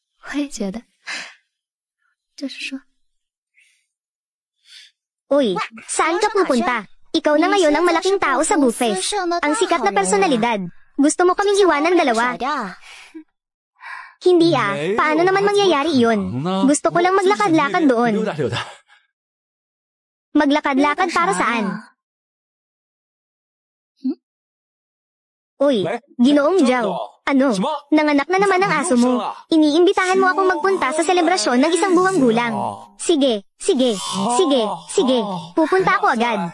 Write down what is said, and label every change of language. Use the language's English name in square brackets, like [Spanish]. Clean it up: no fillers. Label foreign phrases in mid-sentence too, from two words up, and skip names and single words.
[Chinese] 我也觉得。就是说， [Filipino] Uy, saan ka pupunta? Ikaw na ngayon ang malaking tao sa buffet. Ang sikat na personalidad. Gusto mo kaming iwanan dalawa? Hindi ah, paano naman mangyayari iyon? Gusto ko lang maglakad-lakad doon. [Chinese] 溜达溜达。 [Filipino] Maglakad-lakad para saan? Uy, Ginoong Zhao. Ano? Nanganak na naman ang aso mo. Iniimbitahan mo akong magpunta sa selebrasyon ng isang buwang gulang. Sige, sige, sige, sige. Pupunta ako agad.